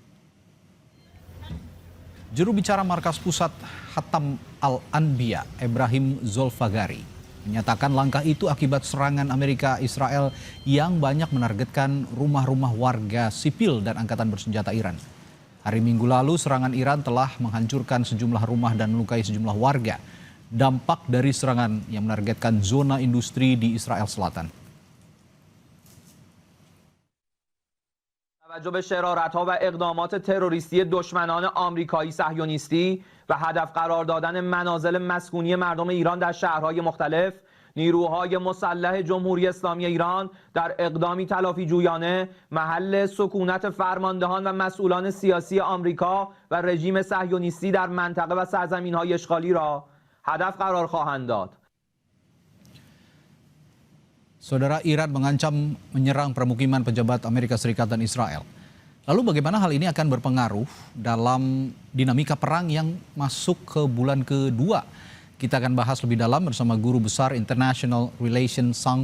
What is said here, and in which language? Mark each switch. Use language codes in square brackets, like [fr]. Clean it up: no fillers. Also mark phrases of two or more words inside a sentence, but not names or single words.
[id] Juru bicara Markas Pusat Hatam Al-Anbiya, Ibrahim Zolfagari, menyatakan langkah itu akibat serangan Amerika Israel yang banyak menargetkan rumah-rumah warga sipil dan angkatan bersenjata Iran. Hari Minggu lalu serangan Iran telah menghancurkan sejumlah rumah dan melukai sejumlah warga. Dampak dari serangan yang menargetkan zona industri di Israel Selatan. [fa] توجه به شرارت‌ها و اقدامات تروریستی دشمنان آمریکایی صهیونیستی و هدف قرار دادن منازل مسکونی مردم ایران در شهرهای مختلف، نیروهای مسلح جمهوری اسلامی ایران در اقدامی تلافی جویانه محل سکونت فرماندهان و مسئولان سیاسی آمریکا و رژیم صهیونیستی در منطقه و سرزمین‌های اشغالی را هدف قرار خواهند داد. [id] Saudara, Iran mengancam menyerang permukiman pejabat Amerika Serikat dan Israel. Lalu bagaimana hal ini akan berpengaruh dalam dinamika perang yang masuk ke bulan kedua? Kita akan bahas lebih dalam bersama Guru Besar [en] International Relations [id] St.